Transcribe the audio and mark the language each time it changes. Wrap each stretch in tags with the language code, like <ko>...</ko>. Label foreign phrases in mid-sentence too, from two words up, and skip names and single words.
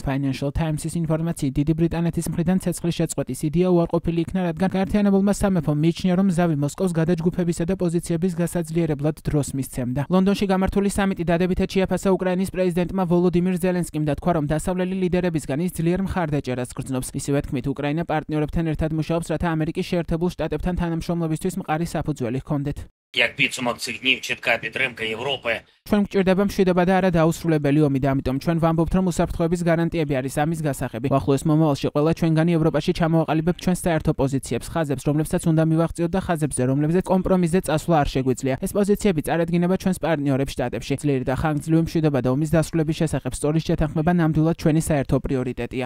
<ka>Financial Times-ის ინფორმაციით დიდი ბრიტანეთის მხრიდან ცეცხლის შეწყვეტის იდეა უარყოფილი იქნა, რადგან გაერთიანებულმა სამეფომ მიიჩნია, რომ ზავი მოსკოვს გადაჯგუფებისა და პოზიციების ძლიერებლად დროს მისცემდა. ლონდონში გამართული სამიტი დადებითად შეაფასა უკრაინის პრეზიდენტმა ვოლოდიმირ ზელენსკიმ და თქვა, რომ დასავლელი ლიდერებისგან ის ძლიერ მხარდაჭერას გრძნობს. ისევე თქმით, უკრაინა პარტნიორებთან ერთად მუშაობს, რათა ამერიკის შეერთებულ შტატებთან თანამშრომლობისთვის მყარი საფუძველი ჰქონდეთ.</ka> <uk>Як підсумок цих днів чітка підтримка Європи.</uk> <ka>ჩვენ გვჭირდება მშვიდობა და არა დაუსრულებელი ომი და ამიტომ ჩვენ ვამბობთ, რომ უსაფრთხოების გარანტიები არის ამის გასაღები. უახლოეს მომავალში ყველა ჩვენგანი ევროპაში ჩამოვაყალიბებთ ჩვენს საერთო პოზიციებს, ხაზებს, რომლებსაც უნდა მივაღწიოთ და ხაზებზე, რომლებზეც კომპრომისზე წასვლა არ შეგვიძლია. ეს პოზიციები წარადგინება ჩვენს პარტნიორებს შტატებში. ძლიერი და ხანგრძლივი მშვიდობა და ომის დასრულების შესახებ სწორი შეთანხმება ნამდვილად ჩვენი საერთო პრიორიტეტია.</ka>